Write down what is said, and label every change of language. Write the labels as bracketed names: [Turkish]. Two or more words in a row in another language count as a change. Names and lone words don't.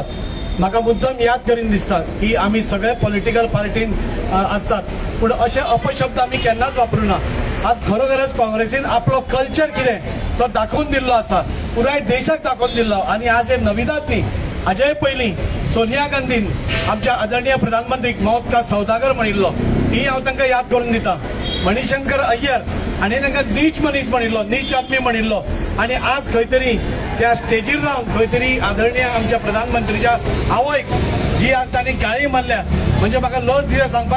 [Konkani] म्हाका मुद्दम याद करीन दिसता की आमी सगळे [English] political parties [Konkani] असतात पूण अशे अपशब्द आमी केन्नाच वापरूं ना. आज खरोखरच काँग्रेसीन आपलो कल्चर कितें तो दाखोवन दिल्लो आसा, पुराय देशाक दाखोवन दिल्लो. आणि आज हे नविदात न्ही, हाजे पयलीं सोनिया गांधीन आमच्या आदरणीय प्रधानमंत्रीक [Hindi] मौत का सौदागर [Konkani] म्हणिल्लो, ही हांव तांकां याद करून दिता. मणिशंकर अय्यर हाणें तांकां नीच मनीस म्हणिल्लो, [Hindi] नीच आदमी [Konkani] म्हणिल्लो. आणि आज खंय तरी त्या स्टेजीर रावन खंय तरी आदरणीय आमच्या प्रधानमंत्रीच्या आवयक जी आज तांणी गाळी मारल्या, म्हणजे म्हाका लज दिता सांगपाक.